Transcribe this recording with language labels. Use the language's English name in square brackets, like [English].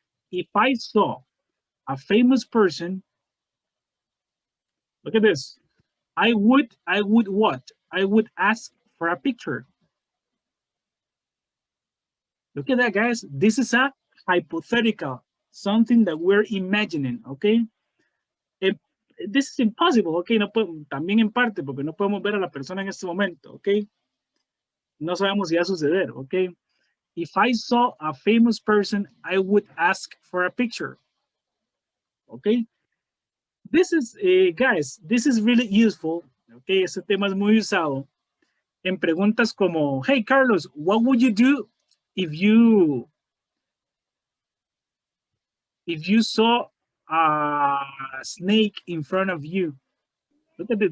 [English] If I saw a famous person, look at this. I would what? I would ask for a picture. Look at that, guys. This is a hypothetical, something that we're imagining, okay? This is impossible, okay? [Spanish] No también en parte, porque no podemos ver a la persona en este momento, okay? No sabemos si va a suceder, okay? [English] If I saw a famous person, I would ask for a picture, okay? This is, guys, this is really useful, okay? [Spanish] Este tema es muy usado en preguntas como, hey, Carlos, [English] what would you do if you saw a snake in front of you? Look at this.